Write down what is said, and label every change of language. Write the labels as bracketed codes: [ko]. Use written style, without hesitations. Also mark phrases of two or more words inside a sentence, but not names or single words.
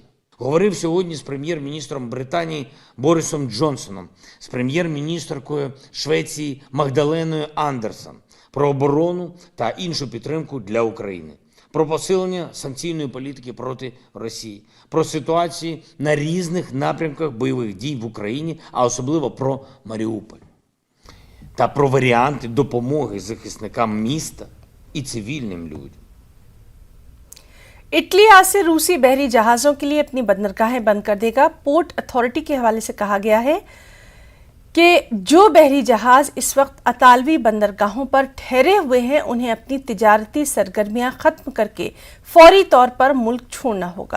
[uk] Говорив сьогодні з прем'єр-міністром Британії Борисом Джонсоном, з прем'єр-міністркою Швеції Магдаленою Андерсон про оборону та іншу підтримку для України, про посилення санкційної політики проти Росії, про ситуації на різних напрямках бойових дій в Україні, а особливо про Маріуполь, та про варіанти допомоги захисникам міста і цивільним людям. [ur] اٹلی آج سے روسی بحری جہازوں کے لیے اپنی بندرگاہیں بند کر دے گا. [en] port authority [ur] کے حوالے سے کہا گیا ہے کہ جو بحری جہاز اس وقت اطالوی بندرگاہوں پر ٹھہرے ہوئے ہیں، انہیں اپنی تجارتی سرگرمیاں ختم کر کے فوری طور پر ملک چھوڑنا ہوگا.